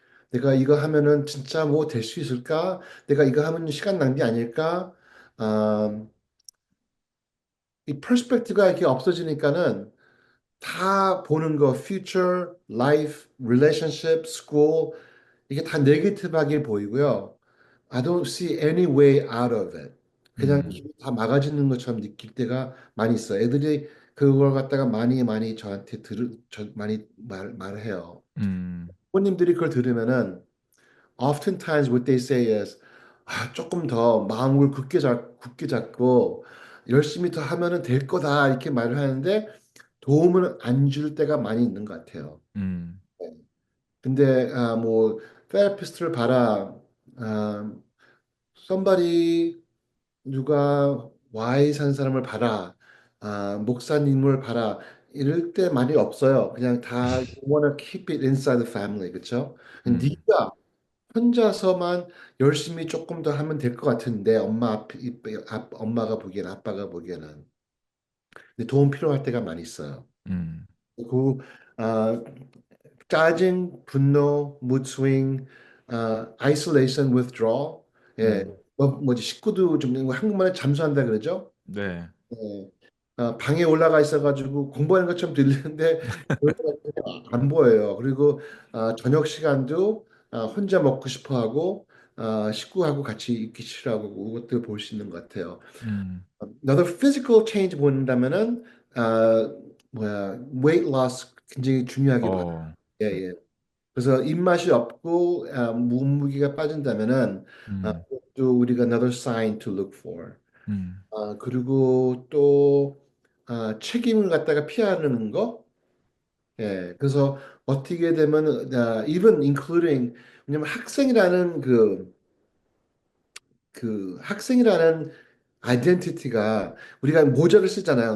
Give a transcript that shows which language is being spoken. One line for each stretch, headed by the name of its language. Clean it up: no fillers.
Korean: 내가 이거 하면은 진짜 뭐 될 수 있을까? 내가 이거 하면 시간 낭비 아닐까? 아, 이 퍼스펙티브가 이렇게 없어지니까는 다 보는 거, future, life, relationship, school 이게 다 네거티브하게 보이고요.
English: I don't see any way out of it.
Korean: 그냥 음, 다 막아지는 것처럼 느낄 때가 많이 있어요. 애들이 그걸 갖다가 많이 저한테 많이 말해요. 음, 부모님들이 그걸 들으면은
English: oftentimes what they say is
Korean: 조금 더 마음을 굳게 잡고 열심히 더 하면은 될 거다 이렇게 말을 하는데 도움을 안 줄 때가 많이 있는 것 같아요. 음, 근데 뭐 테라피스트를 봐라, 아, somebody 누가 와이 산 사람을 봐라, 목사님을 봐라 이럴 때 말이 없어요. 그냥 다
English: you wanna keep it inside the family,
Korean: 그렇죠? 음, 네가 혼자서만 열심히 조금 더 하면 될 것 같은데 엄마가 보기엔 아빠가 보기에는 근데 도움 필요할 때가 많이 있어요. 음, 그 아, 짜증, 분노, mood swing, isolation, withdrawal. 예, 음, 뭐지 식구도 좀 한국말에 잠수한다 그러죠? 네, 예. 방에 올라가 있어가지고 공부하는 것처럼 들리는데 안 보여요. 그리고 저녁 시간도 혼자 먹고 싶어 하고 식구하고 같이 있기 싫어하고 그것들 볼 수 있는 것 같아요. 음,
English: Another physical change 본다면은 weight loss
Korean: 굉장히 중요하게 봐요. 어, 예, 예. 그래서 입맛이 없고 몸무게가 빠진다면은 음, 그것도 우리가
English: another sign to look for. 음,
Korean: 그리고 또 책임을 갖다가 피하는 거. 예. 그래서 어떻게 되면 even including 왜냐면 학생이라는 그 학생이라는 아이덴티티가 우리가 모자를 쓰잖아요.